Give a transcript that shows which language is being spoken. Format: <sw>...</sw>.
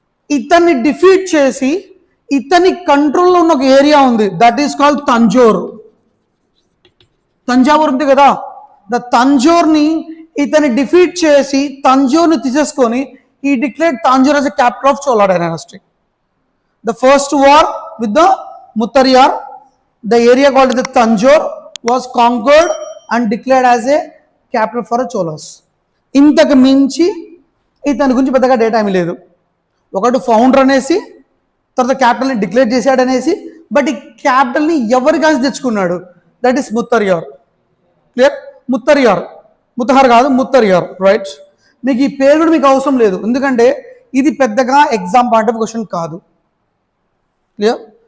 <te>ఇతన్ని డిఫీట్ చేసి ఇతని కంట్రోల్లో ఉన్న ఒక ఏరియా ఉంది,</te> <en>That is called Tanjore.</en> <te>Thanjavur ఉంది కదా, ద తంజోర్ని ఇతని డిఫీట్ చేసి తంజోర్ని తీసేసుకొని</te> <en>ఈ declared Tanjore as a capital of Chola dynasty. The first war with the Muttariar, the area called the Tanjore was conquered and declared as a capital for the Cholas.</en> <te>ఇంతకు మించి ఇతని గురించి పెద్దగా డేటా ఏమీ లేదు. ఒకటి ఫౌండర్ అనేసి, తర్వాత క్యాపిటల్ని డిక్లేర్ చేశాడనేసి, బట్ ఈ క్యాపిటల్ని ఎవరి కాసి తెచ్చుకున్నాడు,</te> <en>That is Muttariar.</en> <te>క్లియర్, ముత్తహర్ కాదు, ముత్తరియార్. రైట్, మీకు ఈ పేరు కూడా మీకు అవసరం లేదు, ఎందుకంటే ఇది పెద్దగా ఎగ్జామ్ పాయింట్ ఆఫ్ క్వశ్చన్ కాదు. క్లియర్.</te>